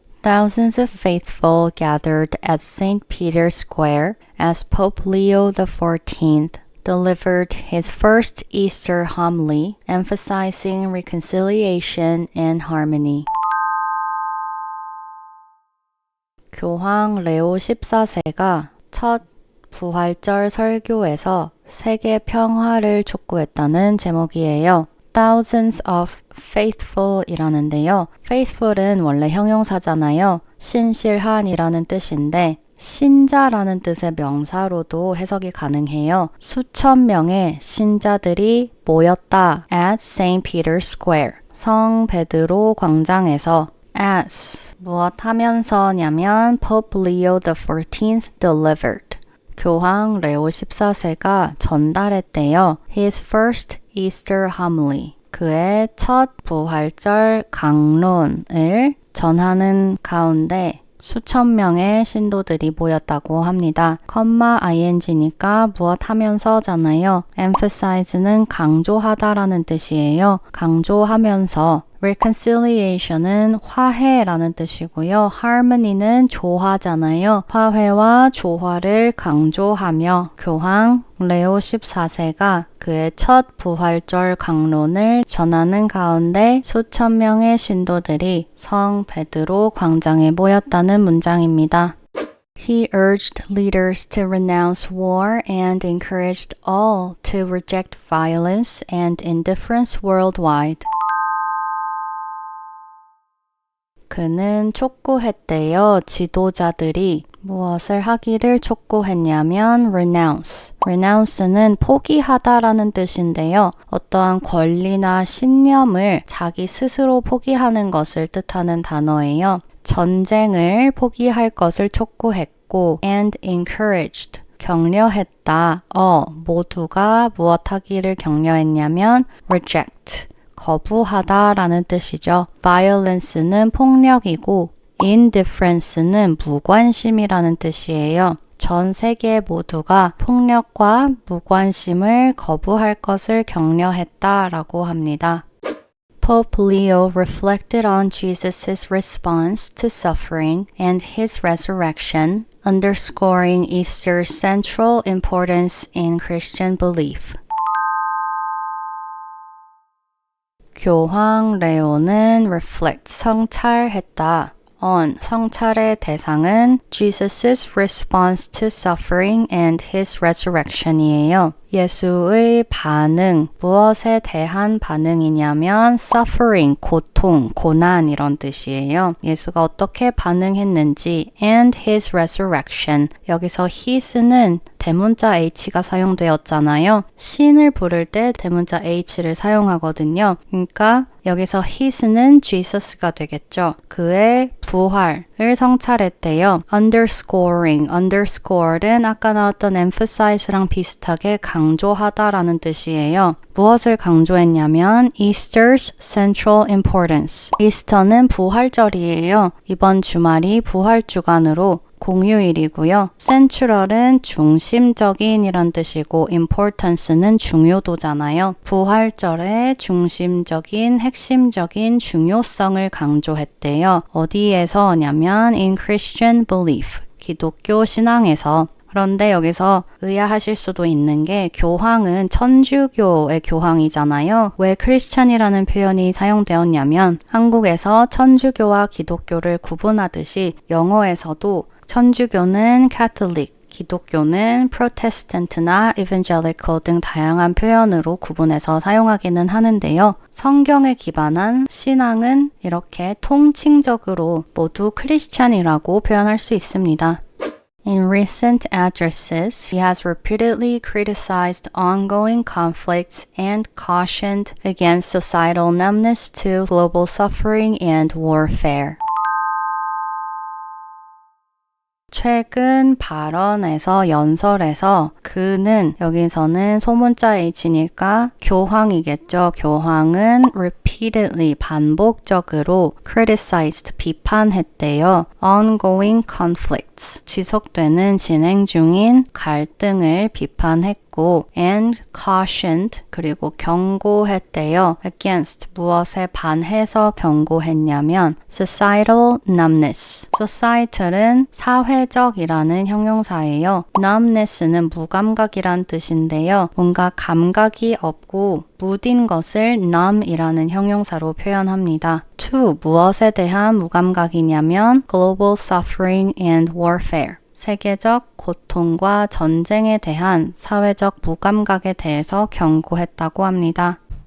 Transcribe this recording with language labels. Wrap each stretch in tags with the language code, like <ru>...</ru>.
<en>Thousands of faithful gathered at St. Peter's Square as Pope Leo XIV delivered his first Easter homily, emphasizing reconciliation and harmony.</en> <ko>교황 레오 14세가 첫 부활절 설교에서 세계 평화를 촉구했다는 제목이에요.</ko> <en>Thousands of faithful</en> <ko>이라는데요. faithful은 원래 형용사잖아요. 신실한이라는 뜻인데 신자라는 뜻의 명사로도 해석이 가능해요. 수천 명의 신자들이 모였다</ko> <en>at St. Peter's Square.</en> <ko>성 베드로 광장에서 as 무엇 하면서냐면</ko> <en>Pope Leo XIV delivered.</en> <ko>교황 레오 14세가 전달했대요.</ko> <en>His first Easter homily.</en> <ko>그의 첫 부활절 강론을 전하는 가운데 수천 명의 신도들이 모였다고 합니다. ing니까 무엇 하면서잖아요. emphasize는 강조하다라는 뜻이에요. 강조하면서 reconciliation은 화해라는 뜻이고요. harmony는 조화잖아요. 화해와 조화를 강조하며 교황 레오 14세가 그의 첫 부활절 강론을 전하는 가운데 수천 명의 신도들이 성 베드로 광장에 모였다는 문장입니다.</ko> <en>He urged leaders to renounce war and encouraged all to reject violence and indifference worldwide.</en> <ko>그는 촉구했대요. 지도자들이 무엇을 하기를 촉구했냐면 renounce. renounce는 포기하다라는 뜻인데요. 어떠한 권리나 신념을 자기 스스로 포기하는 것을 뜻하는 단어예요. 전쟁을 포기할 것을 촉구했고</ko> <en>and encouraged.</en> <ko>격려했다. 모두가 무엇 하기를 격려했냐면 reject. 거부하다라는 뜻이죠. violence는 폭력이고 indifference는 무관심이라는 뜻이에요. 전 세계 모두가 폭력과 무관심을 거부할 것을 격려했다라고 합니다.</ko> <en>Pope Leo reflected on Jesus' response to suffering and his resurrection, underscoring Easter's central importance in Christian belief.</en> <ko>교황 레오는 reflect, 성찰했다.</ko> <en>on,</en> <ko>성찰의 대상은</ko> <en>Jesus' response to suffering and his resurrection이에요.</en> <ko>예수의 반응, 무엇에 대한 반응이냐면 suffering, 고통, 고난 이런 뜻이에요. 예수가 어떻게 반응했는지</ko> <en>and his resurrection.</en> <ko>여기서 his는 대문자 h가 사용되었잖아요. 신을 부를 때 대문자 h를 사용하거든요. 그러니까 여기서 his는 Jesus가 되겠죠. 그의 부활을 성찰했대요. underscore는 아까 나왔던 emphasize랑 비슷하게 강조하다라는 뜻이에요. 무엇을 강조했냐면</ko> <en>Easter's central importance.</en> <ko>이스터는 부활절이에요. 이번 주말이 부활주간으로 공휴일이고요. central은 중심적인 이란 뜻이고 importance는 중요도잖아요. 부활절의 중심적인 핵심적인 중요성을 강조했대요. 어디에서냐면</ko> <en>in Christian belief,</en> <ko>기독교 신앙에서. 그런데 여기서 의아하실 수도 있는 게 교황은 천주교의 교황이잖아요. 왜 크리스찬이라는 표현이 사용되었냐면 한국에서 천주교와 기독교를 구분하듯이 영어에서도 천주교는 Catholic, 기독교는 Protestant나 Evangelical 등 다양한 표현으로 구분해서 사용하기는 하는데요. 성경에 기반한 신앙은 이렇게 통칭적으로 모두 크리스찬이라고 표현할 수 있습니다.</ko> <en>In recent addresses, he has repeatedly criticized ongoing conflicts and cautioned against societal numbness to global suffering and warfare.</en> <ko>최근 발언에서 연설에서 그는 여기서는 소문자 H니까 교황이겠죠. 교황은</ko> <en>repeatedly</en> <ko>반복적으로</ko> <en>criticized</en> <ko>비판했대요.</ko> <en>ongoing conflicts</en> <ko>conflict, 지속되는 진행 중인 갈등을 비판했고</ko> <en>and cautioned,</en> <ko>그리고 경고했대요. against, 무엇에 반해서 경고했냐면 societal numbness. societal은 사회적이라는 형용사예요. numbness는 무감각이란 뜻인데요. 뭔가 감각이 없고 무딘 것을 numb이라는 형용사로 표현합니다.</ko> <en>to,</en> <ko>무엇에 대한 무감각이냐면</ko> <en>global suffering and warfare.</en> <ko>세계적 고통과 전쟁에 대한 사회적 무감각에 대해서 경고했다고 합니다.</ko>